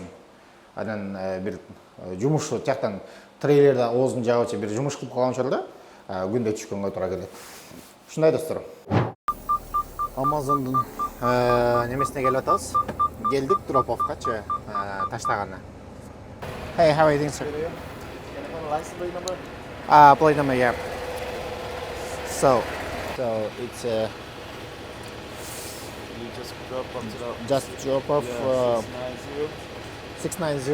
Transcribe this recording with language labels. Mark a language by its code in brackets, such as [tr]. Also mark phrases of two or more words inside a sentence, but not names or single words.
[ky] Анан бир жумуш жактан трейлерде оозун жагычы бир жумуш кылып калган учурда күндө түшкөнгө туура келет. Ушундай достор. Amazon'дун немесине келип атабыз. Келдик дроп-оффкачы таштаганы. [en] Hey, how are you doing, sir? License plate number? Plate number, yeah. So it's You just drop up to the just drop off 690.